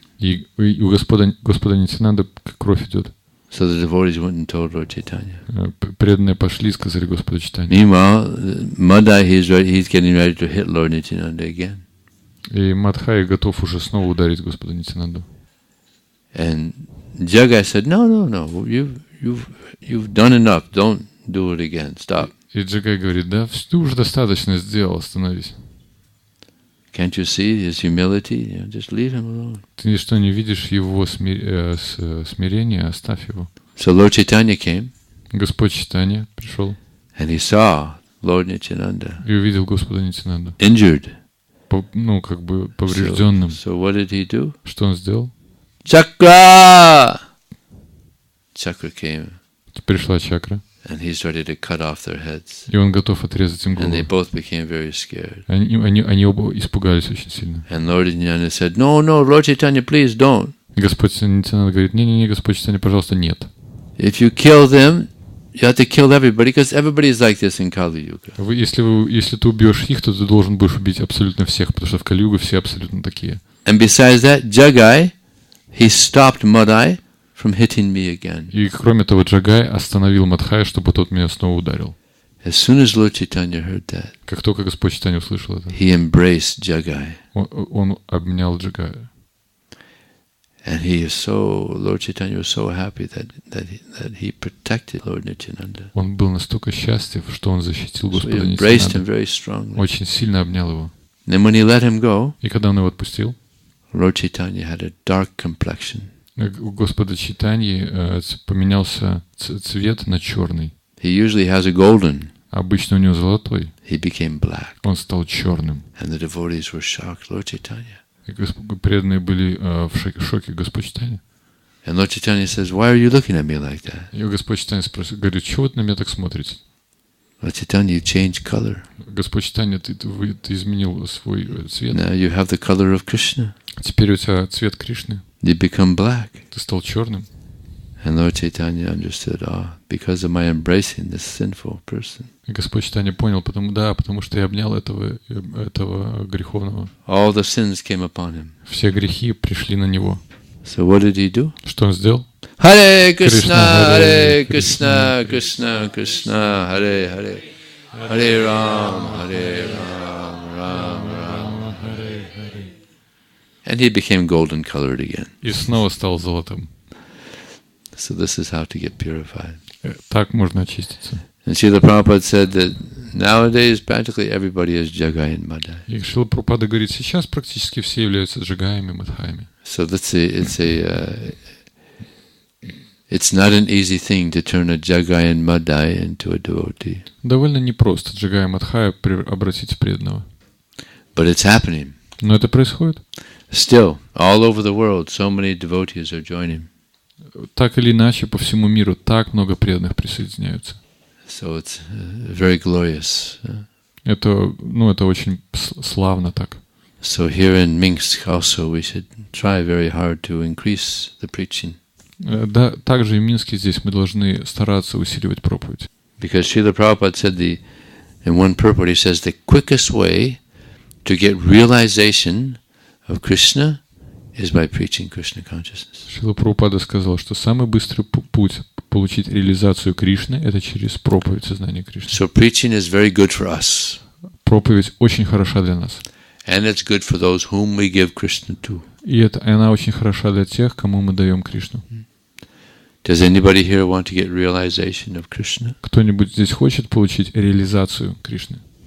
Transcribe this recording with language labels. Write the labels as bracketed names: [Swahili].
[Russian] И у Господа Нитянанда кровь идет. [English] So the devotees went and told Lord Chaitanya. [Russian] Преданные пошли и сказали Господу Чайтанье. [English] Meanwhile, Madhai, he's getting ready to hit Lord Nityananda again. [Russian] И Мадхай готов уже снова ударить Господа Нитянанду. [English] And Jagai said, no, you've done enough. Don't do it again. Stop. [Russian] И Джагай говорит: да, ты уже достаточно сделал, остановись. [English] Can't you see his humility? Just leave him alone. [Russian] Ты что, не видишь его смирения? Оставь его. [English] So Lord Chaitanya came. [Russian] Господь Чайтанья пришел. [English] And he saw Lord Nityananda. [Russian] И увидел Господа Нитянанду. [English] Injured. [Russian] Ну, как бы поврежденным. [English] So what did he do? [Russian] Что он сделал? [English] Chakra! Chakra came. [Russian] Пришла чакра. [English] And he's ready to cut off their heads. [Russian] И он готов отрезать им [English] And they [Russian] голову. [English] both became very scared. [Russian] Они оба испугались очень сильно. [English] And Lord Nityananda said, no, Lord Chaitanya, please don't. [Russian] И Господь Нитянанда говорит: не, Господь Чайтанья, пожалуйста, нет. [English] If you kill them, you have to kill everybody because everybody is like this in Kali Yuga. [Russian] Если ты убьешь их, то ты должен будешь убить абсолютно всех, потому что в Кали-югу все абсолютно такие. [English] And besides that, Jagai, he stopped Madai from hitting me again. [Russian] И кроме того, Джагай остановил Мадхая, чтобы тот меня снова ударил. [English] As soon as Lord Chaitanya heard that, [Russian] Как только Господь Чайтанья услышал это, [English] he embraced Jagai. [Russian] он обнял Джагая. [English] And Lord Chaitanya was so happy that he protected Lord Nityananda. [Russian] Он был настолько счастлив, что он защитил [English] So he [Russian] Господа [English] embraced him [Russian] Нитьянанду. [English] very strongly. [Russian] Очень сильно обнял его. [English] Then when he let him go, [Russian] И когда он его отпустил, [English] Lord Chaitanya had a dark complexion. [Russian] у Господа Чайтаньи поменялся цвет на черный. [English] He usually has a golden. [Russian] Обычно у него золотой. [English] He became black. [Russian] Он стал черным. [English] And the devotees were shocked. Lord Chaitanya. [Russian] И преданные были в шоке Господь Чайтанья. [English] And Lord Chaitanya says, why are you looking at me like that? [Russian] И Господь Чайтанья говорит, чего вы на меня так смотрите? [English] Lord Chaitanya, you changed color. [Russian] Господь Чайтанья, ты изменил свой цвет. [English] Now you have the color of Krishna. [Russian] Теперь у тебя цвет Кришны. [English] You become black. [Russian] Ты стал черным. [English] And Lord Chaitanya understood, because of my embracing this sinful person. [Russian] И Господь Чайтанья понял, потому что я обнял этого греховного. [English] All the sins came upon him. [Russian] Все грехи пришли на него. [English] So what did he do? [Russian] Что он сделал? [Sanskrit] Hare Krishna, Hare Krishna, Krishna Krishna, Hare Hare, Hare Ram, Ram Ram. [English] And he became golden colored again. [Russian] И снова стал золотым. [English] So this is how to get purified. [Russian] Так можно очиститься. [English] And Srila Prabhupada said that nowadays practically everybody is Jagai and Madai. [Russian] И Шрила Прабхупада говорит, сейчас практически все являются джагаями, мадхаями. [English] So it's not an easy thing to turn a Jagai and Madai into a devotee. [Russian] Довольно непросто джагая мадхая обратить в преданного. [English] But it's happening. [Russian] Но это происходит. [English] Still, all over the world, so many devotees are joining. [Russian] Так или иначе, по всему миру так много преданных присоединяются. [English] So it's very glorious. [Russian] Это очень славно так. [English] So here in Minsk also we should try very hard to increase the preaching. [Russian] Да, также и в Минске здесь мы должны стараться усиливать проповедь. [English] Because Srila Prabhupada said in one purport, he says the quickest way to get realization of Krishna is by preaching Krishna consciousness. [Russian] Шрила Прабхупада сказал, что самый быстрый путь получить реализацию Кришны — это через проповедь сознания Кришны. [English] So preaching is very good for us. [Russian] Проповедь очень хороша для нас. [English] And it's good for those whom we give Krishna to. [Russian] И она очень хороша для тех, кому мы даем Кришну. [English] Does anybody here want to get realization of Krishna? [Russian] Кто-нибудь здесь хочет получить реализацию Кришны?